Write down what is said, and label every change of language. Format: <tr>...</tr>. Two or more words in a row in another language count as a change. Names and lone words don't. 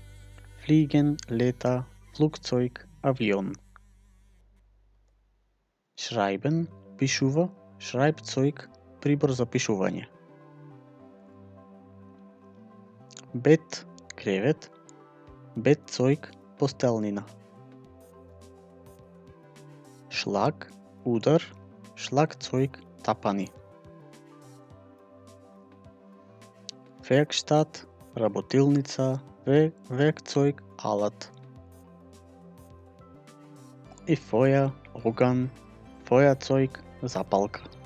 <mk>Fliegen, лета, Flugzeug, авион. Schreiben, пишува, Schreibzeug, прибор за пишување. Бед, кревет, Bettzeug, постелнина. Шлаг, удар, Schlagzeug, тапани. Werkstatt, работилница, Werkzeug, алат. И Feuer, оган, Feuerzeug, запалка.</mk>